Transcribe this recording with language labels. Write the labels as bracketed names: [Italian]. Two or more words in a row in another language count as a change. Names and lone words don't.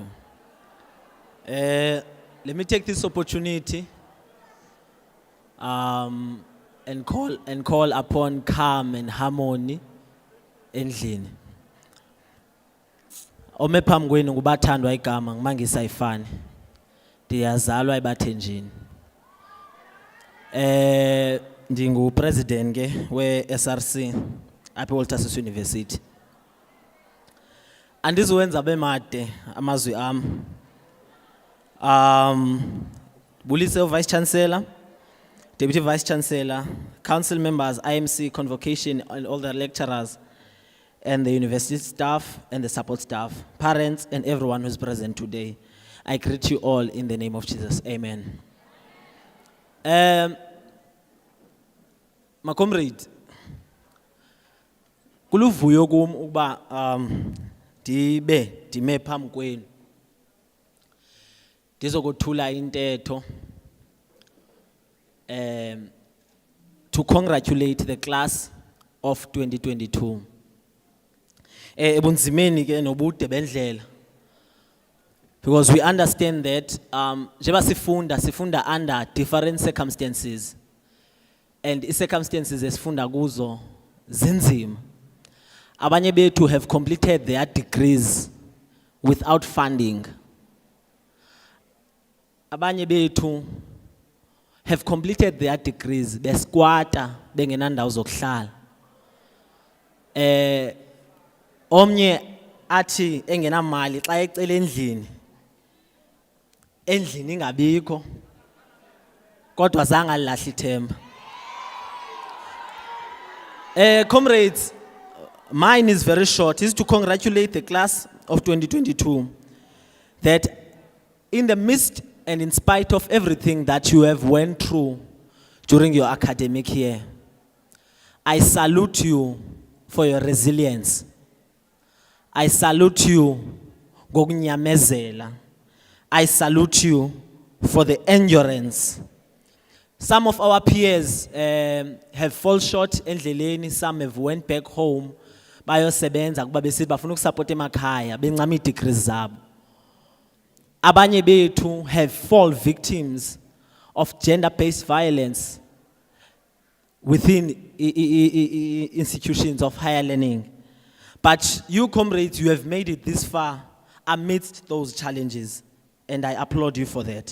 [English] Let me take this opportunity and call upon calm and harmony endlini. [Xhosa] Ome phambi kwenu ngubathandwa igama ngimangisa ifani. Ndiyazalwa ebathenjini. Ndingu president ke we SRC apha Walter Sisulu University. Andizowenza bemade amazwi am. [English] Bulise Vice Chancellor, Deputy Vice Chancellor, Council members, IMC, Convocation, and all the lecturers, and the university staff and the support staff, parents, and everyone who's present today. I greet you all in the name of Jesus. Amen. My comrade, [Xhosa] kuluvuyo kum ukuba ndime phambi kwenu ndizokuthula intetho [English] to congratulate the class of 2022. [Xhosa] Ebunzimeni ke nobude bendlela, [English] because we understand that [Xhosa] njengoba sifunda [English] under different circumstances, and circumstances [Xhosa] esifunda kuzo zinzima. Abanye bethu [English] have completed their degrees without funding. [Xhosa] Abanye bethu [English] have completed their degrees [Xhosa] besquatter bengenandawo zokuhlala. Omnye athi engenamali xa ecela endlini ingabikho kodwa zange alilahla ithemba. [English] Comrades, mine is very short. Is to congratulate the class of 2022 that in the midst and in spite of everything that you have went through during your academic year, I salute you for your resilience. I salute you ngokunyamezela. I salute you for the endurance. Some of our peers have fallen short endleleni, some have went back home [Xhosa] bayosebenza kuba besithi bafuna ukusupport emakhaya bencama ii-degrees zabo. Abanye bethu [English] have fall victims of gender-based violence within institutions of higher learning. But you comrades, you have made it this far amidst those challenges, and I applaud you for that.